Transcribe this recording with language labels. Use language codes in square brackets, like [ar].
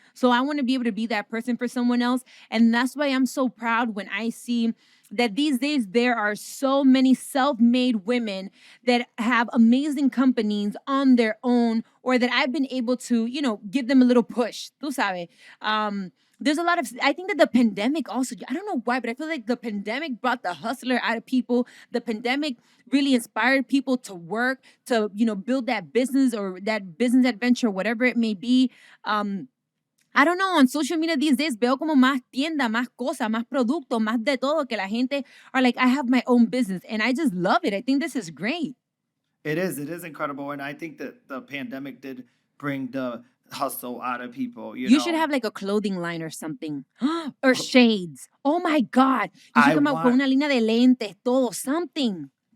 [en] So I want to be able to be that person for someone else. And that's why I'm so proud when I see that these days there are so many self-made women that have amazing companies on their own, or that I've been able to, give them a little push. [es] Tú sabes. [en] There's a lot of, I think that the pandemic also, I don't know why, but I feel like the pandemic brought the hustler out of people. The pandemic really inspired people to work, to, build that business or that business adventure, whatever it may be. Um, I don't know, on social media these days [es] veo como más tienda, más cosas, más producto, más de todo, que la gente [en] are like, I have my own business. And I just love it. I think this is great. It is incredible, and I think that the pandemic did bring the hustle out of people. You should have like a clothing line or something. Or shades. Oh my God. You should I come out [es] con [en] want [es] una línea de lentes, todo, [en] something.